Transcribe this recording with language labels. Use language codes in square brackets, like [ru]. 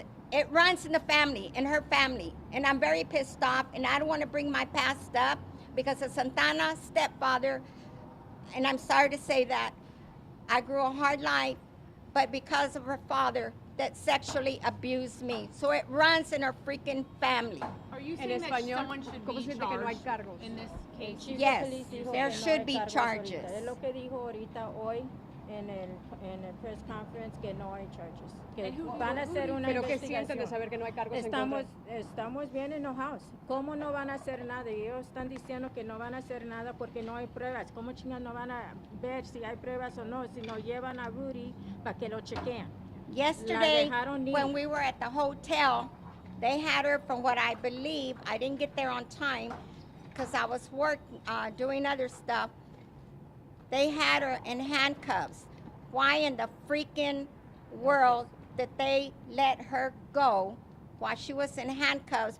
[en] It runs in the family, in her family. And I'm very pissed off, and I don't want to bring my past up because of Santana's stepfather, and I'm sorry to say that, I grew a hard life, but because of her father that sexually abused me. So it runs in her freaking family. Are you saying that someone should be charged in this case? Yes, there should be charges. [es] Es lo que dijo ahorita hoy en el press conference que no hay charges. Que van a hacer una investigación. Estamos bien enojados. ¿Cómo no van a hacer nada? Y ellos están diciendo que no van a hacer nada porque no hay pruebas. ¿Cómo chingas no van a ver si hay pruebas o no? Si no llevan a Rudy para que lo chequean. [en] Yesterday, when we were at the hotel, they had her, from what I believe, I didn't get there on time because I was doing other stuff. They had her in handcuffs. Why in the freaking world did they let her go while she was in handcuffs?